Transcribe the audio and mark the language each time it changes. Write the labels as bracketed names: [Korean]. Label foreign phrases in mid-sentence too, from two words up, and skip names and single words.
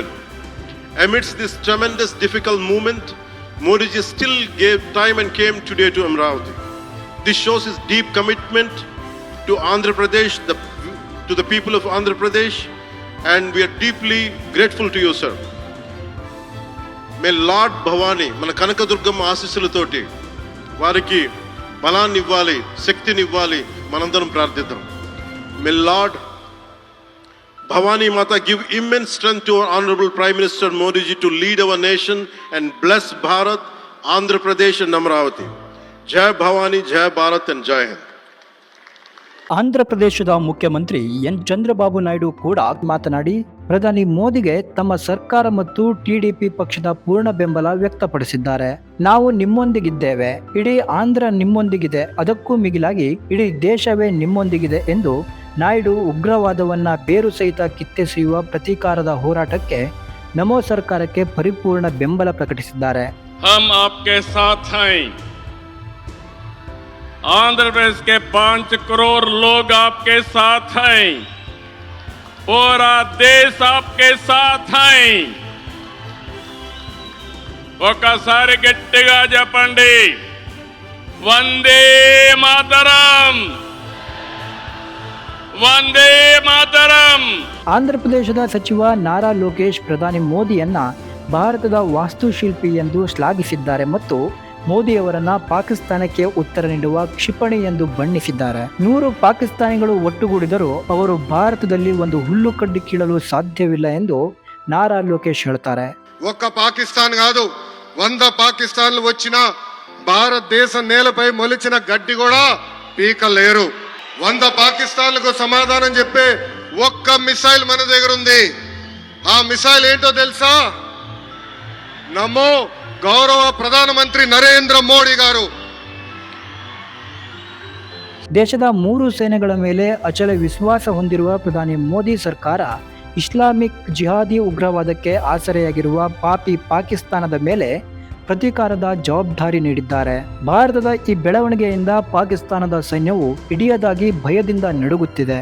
[English] Amidst this tremendous difficult moment, Modi ji still gave time and came today to Amravati. This shows his deep commitment to Andhra Pradesh, to the people of Andhra Pradesh, and we are deeply grateful to you, sir. May Lord [Telugu] భవానీ మన కనకదుర్గమ్మ ఆశీస్సులతోటి వారికి బలాన్ని ఇవ్వాలి, శక్తిని ఇవ్వాలి, మనందరం ప్రార్థిద్దాం. [English] May Lord Bhavani Mata give immense strength to our Honorable Prime Minister Modi ji to lead our nation and bless Bharat, Andhra Pradesh and Amravati. [Hindi] जय भवानी, जय भारत and जय हिंद. [Kannada] ಆಂಧ್ರ ಪ್ರದೇಶದ ಮುಖ್ಯಮಂತ್ರಿ ಎನ್ ಚಂದ್ರಬಾಬು ನಾಯ್ಡು ಕೂಡ ಮಾತನಾಡಿ ಪ್ರಧಾನಿ ಮೋದಿಗೆ ತಮ್ಮ ಸರ್ಕಾರ ಮತ್ತು ಟಿಡಿಪಿ ಪಕ್ಷದ ಪೂರ್ಣ ಬೆಂಬಲ ವ್ಯಕ್ತಪಡಿಸಿದ್ದಾರೆ. ನಾವು ನಿಮ್ಮೊಂದಿಗಿದ್ದೇವೆ, ಇಡೀ ಆಂಧ್ರ ನಿಮ್ಮೊಂದಿಗಿದೆ, ಅದಕ್ಕೂ ಮಿಗಿಲಾಗಿ ಇಡೀ ದೇಶವೇ ನಿಮ್ಮೊಂದಿಗಿದೆ ಎಂದು ನಾಯ್ಡು ಉಗ್ರವಾದವನ್ನ ಬೇರು ಸಹಿತ ಕಿತ್ತೆಸೆಯುವ ಪ್ರತೀಕಾರದ ಹೋರಾಟಕ್ಕೆ ನಮೋ ಸರ್ಕಾರಕ್ಕೆ ಪರಿಪೂರ್ಣ ಬೆಂಬಲ ಪ್ರಕಟಿಸಿದ್ದಾರೆ. [Hindi] हम आपके साथ हैं. आंध्र प्रदेश के 5 करोड़ लोग आपके साथ हैं. पूरा देश आपके साथ हैं. [Telugu] ఒకసారి గట్టిగా చెప్పండి, వందే మాతరం, వందే ಮಾತರಂ. [Kannada] ಆಂಧ್ರ ಪ್ರದೇಶದ ಸಚಿವ ನಾರಾ ಲೋಕೇಶ್ ಪ್ರಧಾನಿ ಮೋದಿಯನ್ನ ಭಾರತದ ವಾಸ್ತುಶಿಲ್ಪಿ ಎಂದು ಶ್ಲಾಘಿಸಿದ್ದಾರೆ ಮತ್ತು ಮೋದಿಯವರನ್ನ ಪಾಕಿಸ್ತಾನಕ್ಕೆ ಉತ್ತರ ನೀಡುವ ಕ್ಷಿಪಣಿ ಎಂದು ಬಣ್ಣಿಸಿದ್ದಾರೆ. 100 ಪಾಕಿಸ್ತಾನಿಗಳು ಒಟ್ಟುಗೂಡಿದರೂ ಅವರು ಭಾರತದಲ್ಲಿ ಒಂದು ಹುಲ್ಲು ಕಡ್ಡಿ ಕೀಳಲು ಸಾಧ್ಯವಿಲ್ಲ ಎಂದು ನಾರಾ ಲೋಕೇಶ್ ಹೇಳ್ತಾರೆ. [Telugu] ఒక్క పాకిస్తాన్ కాదు, 100 పాకిస్తాన్లు వచ్చినా భారతదేశం నేలపై మొలిచిన గడ్డి కూడా పీకలేరు. 100 పాకిస్తాన్లకు సమాధానం చెప్పే ఒక్క మిసైల్ మన దగ్గర ఉంది. ఆ మిసైల్ ఏంటో తెలుసా? నమో గౌరవ ప్రధానమంత్రి నరేంద్ర మోడీ గారు. [Kannada] ದೇಶದ 3 ಸೇನೆಗಳ ಮೇಲೆ ಅಚಲ ವಿಶ್ವಾಸ ಹೊಂದಿರುವ ಪ್ರಧಾನಿ ಮೋದಿ ಸರ್ಕಾರ ಇಸ್ಲಾಮಿಕ್ ಜಿಹಾದಿ ಉಗ್ರವಾದಕ್ಕೆ ಆಸರೆಯಾಗಿರುವ ಪಾಪಿ ಪಾಕಿಸ್ತಾನದ ಮೇಲೆ ಪ್ರತೀಕಾರದ ಜವಾಬ್ದಾರಿ ನೀಡಿದ್ದಾರೆ. ಭಾರತದ ಈ ಬೆಳವಣಿಗೆಯಿಂದ ಪಾಕಿಸ್ತಾನದ ಸೈನ್ಯವು ಇಡಿಯದಾಗಿ ಭಯದಿಂದ ನಡುಗುತ್ತಿದೆ.